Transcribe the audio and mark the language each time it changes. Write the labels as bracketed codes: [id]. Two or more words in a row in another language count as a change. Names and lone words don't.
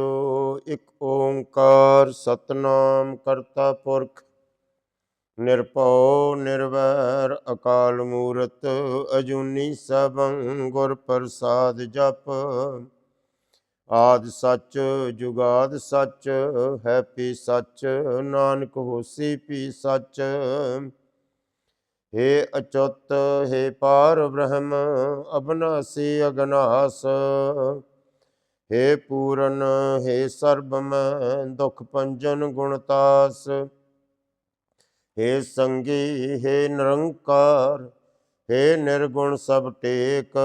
[pa] ਇੱਕ ਓੰਕਾਰ ਸਤਨਾਮ ਕਰਤਾ ਪੁਰਖ ਨਿਰਭਉ ਨਿਰਵੈਰ ਅਕਾਲ ਮੂਰਤ ਅਜੂਨੀ ਸੈਭੰ ਗੁਰ ਪ੍ਰਸਾਦ ਜਪ। ਆਦਿ ਸੱਚ ਜੁਗਾਦ ਸੱਚ ਹੈ ਪੀ ਸੱਚ ਨਾਨਕ ਹੋਸੀ ਪੀ ਸੱਚ। [bra] हे अच्युत हे पार ब्रह्म अविनाशी अगनास। हे पूरन हे सर्वमय दुख भंजन गुणतास। हे संगी हे निरंकार हे निर्गुण सब टेक।